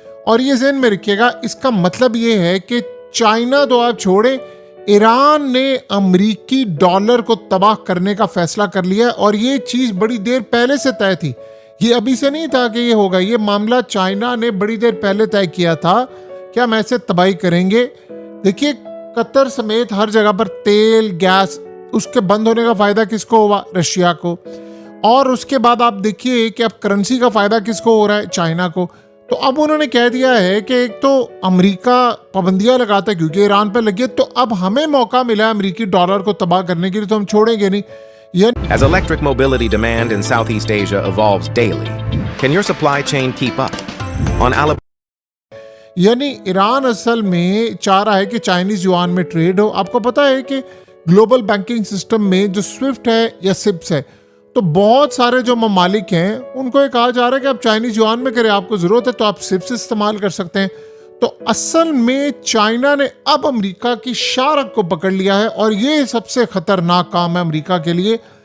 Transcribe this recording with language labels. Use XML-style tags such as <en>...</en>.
<ur>اور یہ ذہن میں رکھیے گا، اس کا مطلب یہ ہے کہ چائنا تو آپ چھوڑیں، ایران نے امریکی ڈالر کو تباہ کرنے کا فیصلہ کر لیا ہے، اور یہ چیز بڑی دیر پہلے سے طے تھی، یہ ابھی سے نہیں تھا کہ یہ ہوگا۔ یہ معاملہ چائنا نے بڑی دیر پہلے طے کیا تھا کہ ہم ایسے تباہی کریں گے۔ دیکھیے قطر سمیت ہر جگہ پر تیل، گیس، اس کے بند ہونے کا فائدہ کس کو ہوا؟ رشیا کو۔ اور اس کے بعد آپ دیکھیے کہ اب کرنسی کا فائدہ کس کو ہو رہا ہے؟ چائنا کو۔ تو اب انہوں نے کہہ دیا ہے کہ ایک تو امریکہ پابندیاں لگاتا ہے کیونکہ ایران پہ لگی ہے، تو اب ہمیں موقع ملا ہے امریکی ڈالر کو تباہ کرنے کے لیے، تو ہم چھوڑیں گے نہیں۔</ur> <en>As electric mobility demand in Southeast Asia evolves daily, can your supply chain keep up? On Alabama</en> <ur>یعنی ایران اصل میں چاہ رہا ہے کہ چائنیز یوان میں ٹریڈ ہو۔ آپ کو پتا ہے کہ گلوبل بینکنگ سسٹم میں جو سوئفٹ ہے یا سپس ہے، تو بہت سارے جو ممالک ہیں ان کو یہ کہا جا رہا ہے کہ آپ چائنیز یوان میں کریں، آپ کو ضرورت ہے تو آپ سپس استعمال کر سکتے ہیں۔ تو اصل میں چائنا نے اب امریکہ کی شارک کو پکڑ لیا ہے، اور یہ سب سے خطرناک کام ہے امریکہ کے لیے</ur>